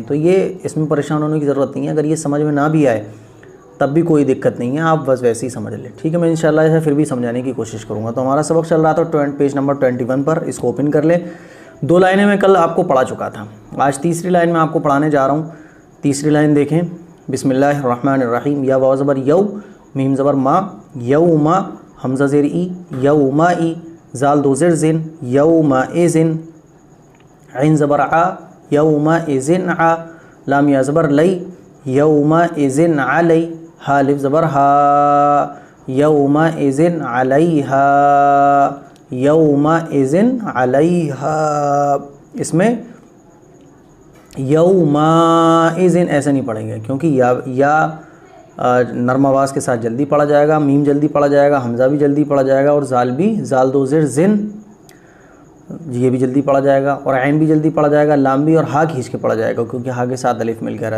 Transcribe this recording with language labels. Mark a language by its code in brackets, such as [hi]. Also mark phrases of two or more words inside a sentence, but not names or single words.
[ur] تو اس میں پریشان ہونے کی ضرورت نہیں ہے۔ اگر یہ سمجھ میں نہ بھی آئے تب بھی کوئی دقت نہیں ہے، آپ بس ویسے ہی سمجھ لیں، ٹھیک ہے۔ میں انشاءاللہ اسے پھر بھی سمجھانے کی کوشش کروں گا۔ تو ہمارا سبق چل رہا تھا [en] page number [ur] 21 پر، اس کو اوپن کر لیں۔ 2 لائنیں میں کل آپ کو پڑھا چکا تھا، آج تیسری لائن میں آپ کو پڑھانے جا رہا ہوں۔ تیسری لائن دیکھیں، [ar] بسم اللہ الرحمن الرحیم۔ [ur] یا واو زبر یو، میم زبر ما، یوما، حمزہ زیر ای، یومائی، زال 2 زیر زن، یومئذن، عین زبر ع، یومئذن ع، لام یا زبر لی، یومئذن علی، ہا الف زبر ہا، یومئذن علیہا، یومئذن علیہا۔ اس میں یومئذن ایسے نہیں پڑھیں گے، کیونکہ یا نرم آواز کے ساتھ جلدی پڑھا جائے گا، میم جلدی پڑھا جائے گا، حمزہ بھی جلدی پڑھا جائے گا، اور زال 2 زیر زن، یہ بھی جلدی پڑھا جائے گا، اور عین بھی جلدی پڑھا جائے گا، لام بھی، اور ہا کھینچ کے پڑھا جائے گا، کیونکہ ہا کے ساتھ الف مل کے رہا ہے۔